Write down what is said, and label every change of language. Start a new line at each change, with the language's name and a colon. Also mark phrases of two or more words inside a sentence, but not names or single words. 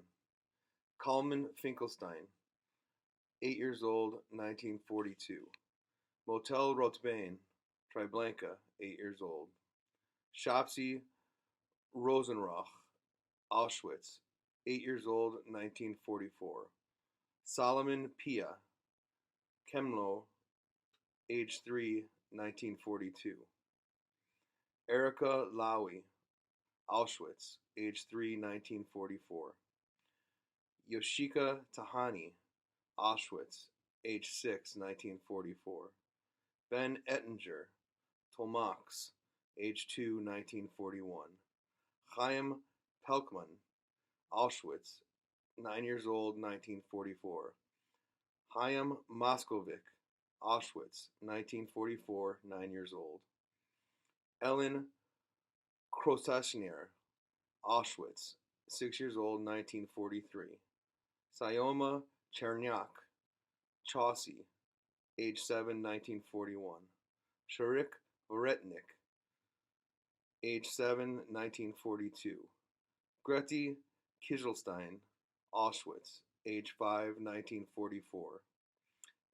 English: Kalman Finkelstein, 8 years old, 1942. Motel Rotbane, Treblinka, 8 years old. Shopsy Rosenroch, Auschwitz, 8 years old, 1944. Solomon Pia, Kemlo, age 3, 1942. Erica Lowy, Auschwitz, age 3, 1944. Yoshika Tahani, Auschwitz, age 6, 1944. Ben Ettinger, Tolmax, age 2, 1941. Chaim Pelkman, Auschwitz, 9 years old, 1944. Chaim Moskovic, Auschwitz, 1944, 9 years old. Ellen Krosashner, Auschwitz, 6 years old, 1943. Sayoma Chernyak, Chaucy, age 7, 1941. Sharik Voretnik, age 7, 1942. Greti Kiselstein, Auschwitz, age 5, 1944.